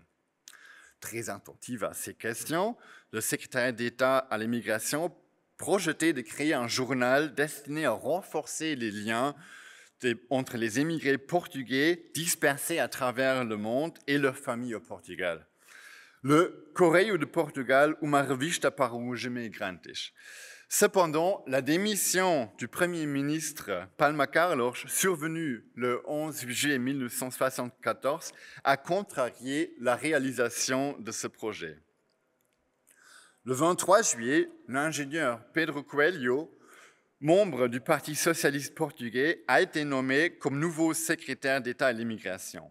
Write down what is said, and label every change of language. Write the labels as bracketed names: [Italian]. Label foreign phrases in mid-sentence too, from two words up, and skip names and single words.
[French] Très attentive à ces questions, le secrétaire d'État à l'immigration projetait de créer un journal destiné à renforcer les liens entre les émigrés portugais dispersés à travers le monde et leurs familles au Portugal. [Portuguese] Le Correio de Portugal, uma revista para os imigrantes. [French] Cependant, la démission du Premier ministre Palma Carlos, survenue le 11 juillet 1974, a contrarié la réalisation de ce projet. Le 23 juillet, l'ingénieur Pedro Coelho, membre du Parti socialiste portugais, a été nommé comme nouveau secrétaire d'État à l'immigration.